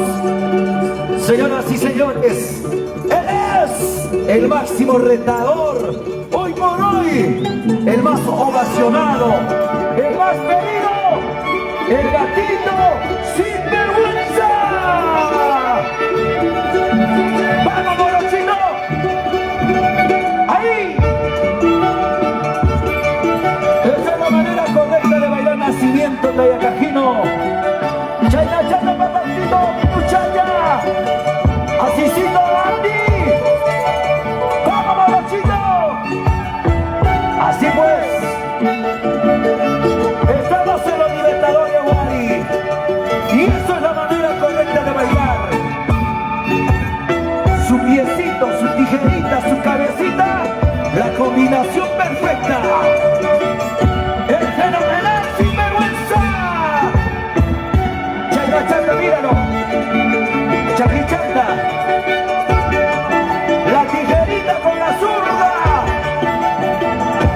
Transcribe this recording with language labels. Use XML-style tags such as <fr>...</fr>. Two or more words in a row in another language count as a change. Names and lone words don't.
<es>Señoras y señores, él es el máximo retador, hoy por hoy, el más ovacionado, el más pedido, el gatito sin vergüenza. ¡Vamos, Morochito! ¡Ahí! Esa es la manera correcta de bailar nacimiento de Ayacajino.</es> <qu>Chayna, chayna, papacito,</qu> <es>muchacha. Asísito, Andy. ¡Vamos, Morochito! Así pues, estamos en los Libertadores, Wally. Y eso es la manera correcta de bailar. Su piecito, su tijerita, su cabecita, la combinación perfecta. El fenomenal sinvergüenza.</es> <qu>Chayna, chayna, míralo. Chaquichanta.</qu> <es>La tijerita con la zurda.</es>